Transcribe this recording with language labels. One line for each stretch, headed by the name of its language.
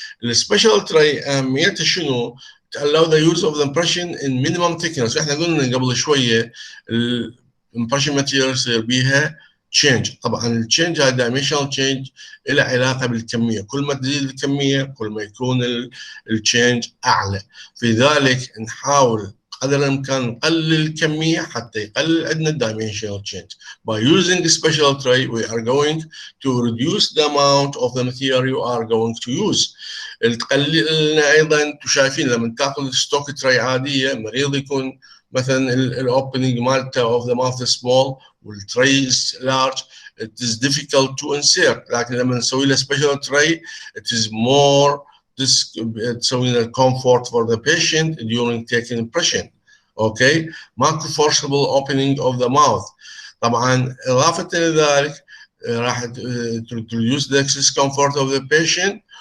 Arabic: السبيشال تري اهميته شنو؟
English: to allow the use of the impression in minimum thickness.
Arabic: احنا قلنا قبل شويه الامبريشن ماتيريال يصير بيها تشينج. طبعا التشينج هذا دايمنشنال تشينج له علاقه بالكميه، كل ما تزيد الكميه كل ما يكون التشينج اعلى. في ذلك نحاول قدر الامكان نقلل الكميه حتى يقلل عندنا الدايمنشنال تشينج.
English: By using a special tray we are going to reduce the amount of the material you are going to use.
Arabic: تقلل لنا ايضا، انتم شايفين لما تاخذ ستوك تري عاديه مريض يكون مثلا الاوبننج مالته اوف ذا ماوث سمول والتري لارج
English: it is difficult to insert.
Arabic: لكن لما نسوي له
English: special tray it is more
Arabic: تسوي له
English: comfort for the patient during taking impression. Okay.
Arabic: ماكو
English: forcible opening of the mouth.
Arabic: طبعا اضافه لذلك راح
English: reduce the discomfort of the patient.